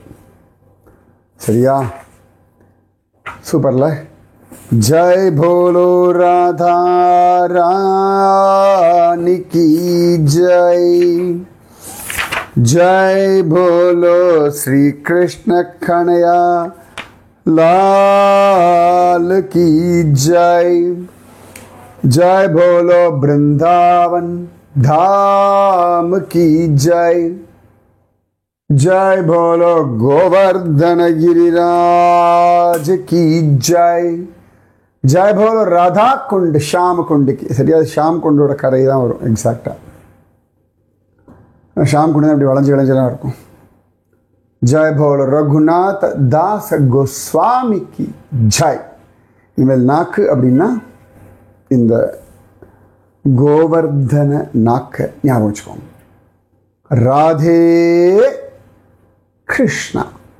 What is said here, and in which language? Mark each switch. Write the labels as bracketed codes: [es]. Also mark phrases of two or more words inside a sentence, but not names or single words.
[ta] சரியா? சூப்பர்ல. [hi] जय बोलो राधा रानी की जय, जय बोलो श्री कृष्ण कन्हैया लाल की जय, जय बोलो वृंदावन धाम की जय। जय बोलो गोवर्धन गिरिराज की जय. जय बोलो राधा कुंड श्याम कुंड की. [ta] சரியா ஷாம் குண்டோட கரை தான் வரும் எக்ஸாக்டா. ஷாம் குண்டு அப்படி வளைஞ்சு வளைஞ்செல்லாம் இருக்கும். [hi] जय बोलो रघुनाथ दास गोस्वामी की जय. [ta] இனிமேல் நாக்கு அப்படின்னா இந்த கோவர்தன நாக்க ஞாபகம் வச்சுக்கோங்க. ராதே கிருஷ்ணா.